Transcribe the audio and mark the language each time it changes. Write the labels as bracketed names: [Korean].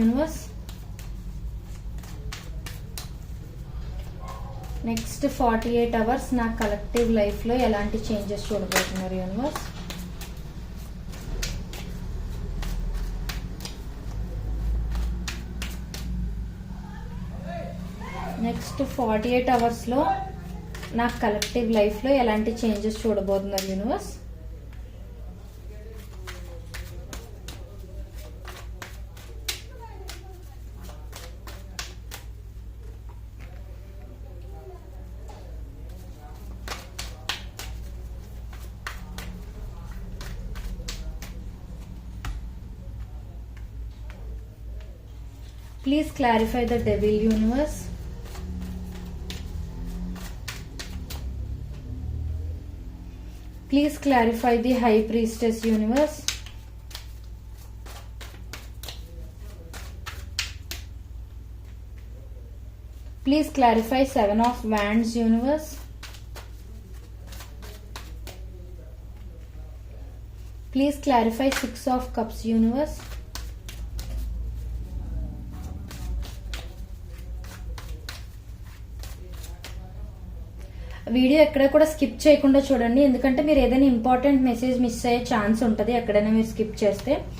[Telugu] Universe next 48 hours నా collective life లో ఎలాంటి చేంజెస్ చూడబోతున్నారు. యూనివర్స్ నెక్స్ట్ 48 అవర్స్ లో నా కలెక్టివ్ లైఫ్ లో ఎలాంటి చేంజెస్ చూడబోతున్నారు. [English] Universe Please clarify the devil. Universe please clarify the high priestess. Universe please clarify 7 of wands. Universe please clarify 6 of cups. [Telugu] Universe video ఎక్కడ కూడా స్కిప్ చేయకుండా చూడండి, ఎందుకంటే మీరు ఏదైనా ఇంపార్టెంట్ మెసేజ్ మిస్ అయ్యే ఛాన్స్ ఉంటుంది ఎక్కడైనా మీరు స్కిప్ చేస్తే.